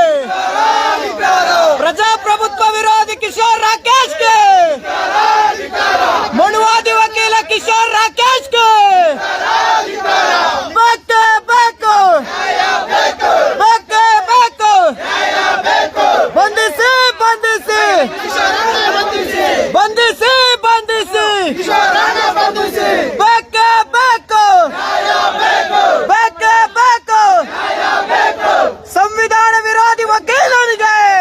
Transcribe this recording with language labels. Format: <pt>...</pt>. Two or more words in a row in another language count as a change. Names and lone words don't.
<hi>प्रजाप्रभुत्व विरोधी किशोर राकेश के, मनुवादी वकील किशोर राकेश के</hi> <kn>ಬಂಧಿಸಿ ಬಂಧಿಸಿ ಬಂಧಿಸಿ ಬಂಧಿಸಿ ಬೇಕೇ ಬೇಕು ಬೇಕೇ ಬೇಕು ಸಂವಿಧಾನ ವಿರೋಧಿ ವಕೀಲನಿಗೆ,</kn>